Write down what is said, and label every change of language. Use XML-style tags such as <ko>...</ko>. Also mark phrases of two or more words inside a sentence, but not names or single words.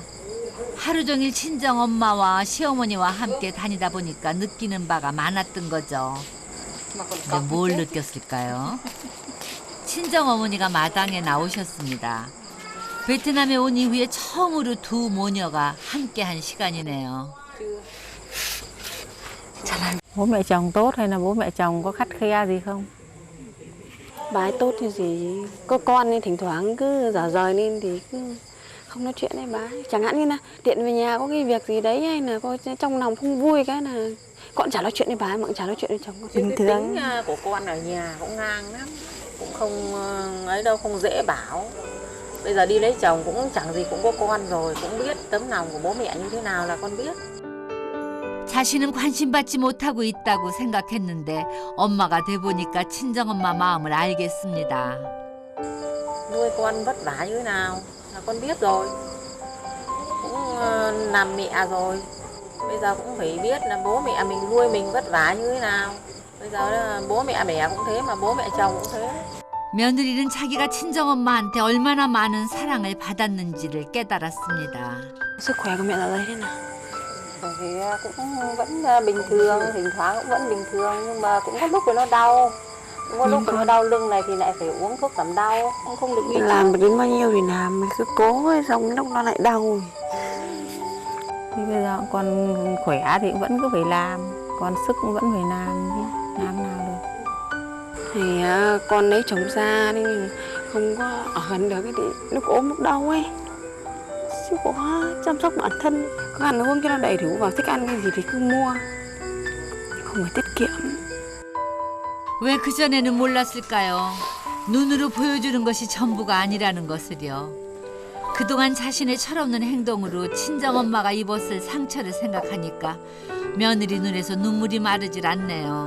<ko>하루 종일 친정엄마와 시어머니와 함께 다니다 보니까 느끼는 바가 많았던 거죠. 근데 뭘 느꼈을까요? 친정어머니가 마당에 나오셨습니다. 베트남에 온 이후에 처음으로 두 모녀가 함께한 시간이네요.</ko> <vi>Bố mẹ chồng tốt hay là bố mẹ chồng có khắt khe gì không? Bà ấy tốt thì gì, có con nên thỉnh thoảng cứ dở dời lên thì cứ không nói chuyện với bà ấy. Chẳng hạn như là điện về nhà có cái việc gì đấy hay là có trong lòng không vui cái là con chả nói chuyện với bà ấy mà cũng chả nói chuyện với chồng con. Bình thường. Tính của con ở nhà cũng ngang lắm, cũng không ấy đâu, không dễ bảo. Bây giờ đi lấy chồng cũng chẳng gì, cũng có con rồi, cũng biết tấm lòng của bố mẹ như thế nào là con biết.</vi> <ko>자신은 관심받지 못하고 있다고 생각했는데 엄마가 돼보니까 친정엄마 마음을 알겠습니다.</ko> <vi>Nuôi con vất vả như thế nào là con biết rồi, cũng làm mẹ rồi, bây giờ cũng phải biết là bố mẹ mình nuôi mình vất vả như thế nào. Bây giờ là bố mẹ đẻ cũng thế mà bố mẹ chồng cũng thế.</vi> <ko>며느리는 자기가 친정엄마한테 얼마나 많은 사랑을 받았는지를 깨달았습니다.</ko> <vi>Sức khỏe của mẹ dạo đây thế nào? Thì cũng vẫn bình thường, thỉnh thoảng cũng vẫn bình thường, nhưng mà cũng có lúc thì nó đau. Cũng có lúc thì nó đau lưng này thì lại phải uống thuốc giảm đau, cũng không được đi Làm đến bao nhiêu thì làm, cứ cố ấy, xong lúc nó lại đau. Thì bây giờ còn khỏe thì vẫn cứ phải làm, còn sức cũng vẫn phải làm chứ, làm nào được. Thì con lấy chồng xa nên không có ở gần được, thì lúc ốm lúc đau ấy chứ có chăm sóc bản thân, có ăn uống cho nó đầy đủ, vào thích ăn cái gì thì cứ mua, không phải tiết kiệm.</vi> <ko>왜 그전에는 몰랐을까요? 눈으로 보여주는 것이 전부가 아니라는 것을요. 그동안 자신의 철없는 행동으로 친정엄마가 입었을 상처를 생각하니까 며느리 눈에서 눈물이 마르질 않네요.</ko>